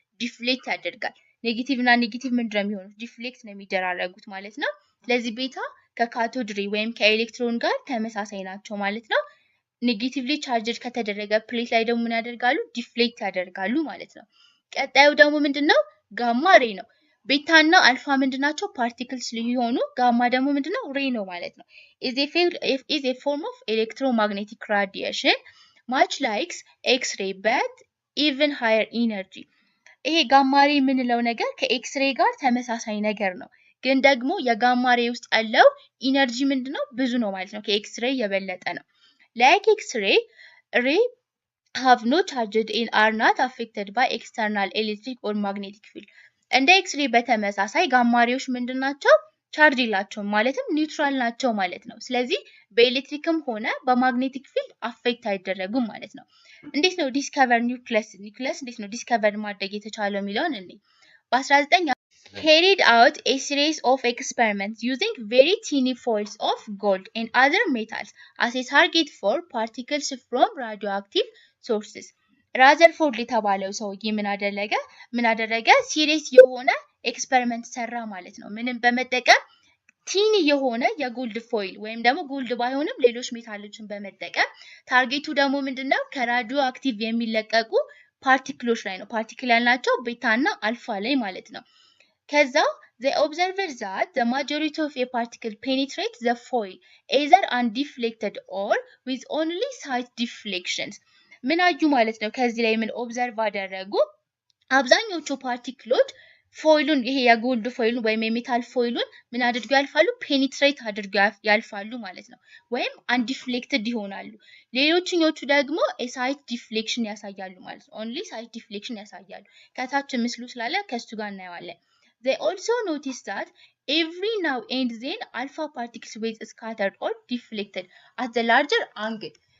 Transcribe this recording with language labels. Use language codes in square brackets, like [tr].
[am] ዲፍሌክት ያደርጋል። ኔጌቲቭ እና ኔጌቲቭ ምንድነው የሚሆኑት? ዲፍሌክት ነው የሚደራረጉት ማለት ነው። ስለዚህ ቤታ ከካቶድ ሬይ ወይም ከኤሌክትሮን ጋር ተመሳሳይ ናቸው ማለት ነው። ኔጌቲቭሊ ቻርጅድ ከተደረገ ፕሌት ላይ ደግሞ ምን ያደርጋሉ? ዲፍሌክት ያደርጋሉ ማለት ነው። ቀጣዩ ደግሞ ምንድነው? ጋማ ሬይ ነው። ቤታ እና አልፋ ምንድናቸው? ፓርቲክልስ ሊሆኑ ጋማ ደግሞ ምንድነው? ሬይ ነው ማለት ነው። [en] is a form of electromagnetic radiation much like X-ray but even higher energy. [am] ይሄ ጋማ ሬይ የምንለው ነገር ከኤክስሬይ ጋር ተመሳሳይ ነገር ነው። ግን ደግሞ የጋማ ሬይ ውስጥ ያለው ኢነርጂ ምንድነው? ብዙ ነው ማለት ነው። ከኤክስሬይ የበለጠ ነው። [en] Like X-ray, ray have no charge and are not affected by external electric or magnetic field. [am] እንደ ኤክስሬይ በተመሳሳይ ጋማ ሬዮች ምንድናቸው? ቻርጅ የላቸውም ማለትም ኒውትራል ናቸው ማለት ነው። ስለዚህ በኤሌክትሪክም ሆነ በማግኔቲክ ፊልድ አፌክት አይደረጉም ማለት ነው። እንዴት ነው ዲስከቨር ኒውክለስ እንዴት ነው ዲስከቨር ማድረግ የተቻለው የሚለውን እንዴ በ19 [en] carried out a series of experiments using very tiny foils of gold and other metals as a target for particles from radioactive sources. [am] ራዘርፎርድ የተባለው ሰውዬ ምን አደረገ? ሲሪየስ የሆነ ኤክስፐሪመንት ሰራ ማለት ነው። ምንም በመጠቀም ቲኒ የሆነ የጎልድ ፎይል ወይም ደግሞ ጎልድ ባይሆንም ሌሎች ሜታሎችን በመጠቀም ታርጌቱ ደግሞ ምንድነው? ከራዲዮ አክቲቭ የሚለቀቁ ፓርቲክሎች ላይ ነው። ፓርቲክል ያልናቸው ቤታ እና አልፋ ላይ ማለት ነው። ከዛ [en] they observed that the majority of a particle penetrate the foil either undeflected or with only slight deflections. [am] ምን አዩ ማለት ነው? ከዚህ ላይ ምን ኦብዘርቭ አደረጉ? አብዛኞቹ ፓርቲክሎች ፎይሉን ይሄ የጎልድ ፎይሉን ወይም የሜታል ፎይሉን ምን አድርገው ያልፋሉ? ፔኒትሬት አድርገው ያልፋሉ ማለት ነው። ወይም አንዲፍሌክትድ ይሆናሉ። ሌሎችኞቹ ደግሞ ሳይት ዲፍሌክሽን ያሳያሉ ማለት ነው። ኦንሊ ሳይት ዲፍሌክሽን ያሳያሉ። ከታች ምስሉ ስላለ ከሱ ጋር እናየዋለን። [en] They also notice that every now and then alpha particles were scattered or deflected at the larger angle.